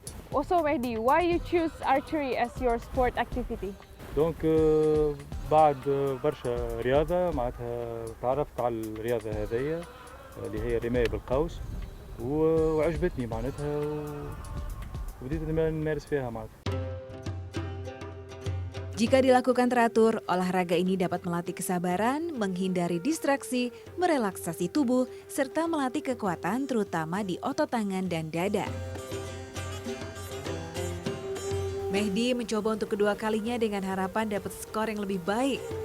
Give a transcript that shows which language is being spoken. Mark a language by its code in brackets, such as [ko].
[en] Also Mehdi, why you choose archery as your sport activity? [ar] دونك بعد برشا رياضة معناتها تعرفت على الرياضة هذيا اللي هي الرماية بالقوس وعجبتني معناتها وبديت نمارس فيها معناتها. [id] Jika dilakukan teratur, olahraga ini dapat melatih kesabaran, menghindari distraksi, merelaksasi tubuh, serta melatih kekuatan terutama di otot tangan dan dada. Mehdi mencoba untuk kedua kalinya dengan harapan dapat skor yang lebih baik.